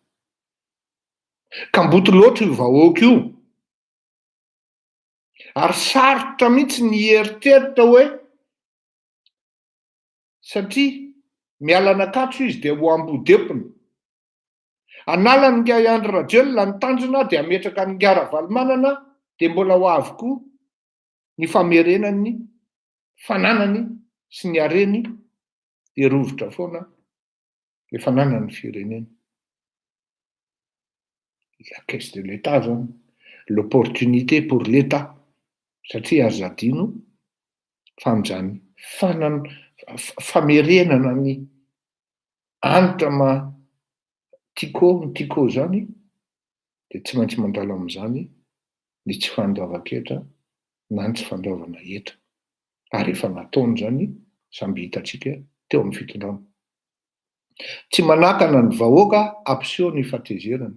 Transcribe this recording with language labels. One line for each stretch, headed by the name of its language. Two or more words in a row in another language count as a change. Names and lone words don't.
Malagasy: ka mboto loatra io vahoaka io ary sarotra mihitsy ny eritreritra hoe satria mialanakatso izy dia ho ambodepina analany nga Andry Rajoelina ny tanjona dia ametraka ny nga Ravalomanana dia mbola ho avy koa ny famerenany fananany sy ny hareny dia rovitra foana le fananany firenena
French: la caisse de l'État zany l'opportunité pour l'État
Malagasy: satria azo adino fanjany famerenana ny anitra tiako zany dia tsy maintsy mandalo amin'izany ny tsy fandoava-ketra na ny tsy fandoavana hetra ary efa nataony zany samby hitatsika teo amin'ny fitondrana Tsy manakana ny vahoaka ampiseho ny fahatezerana.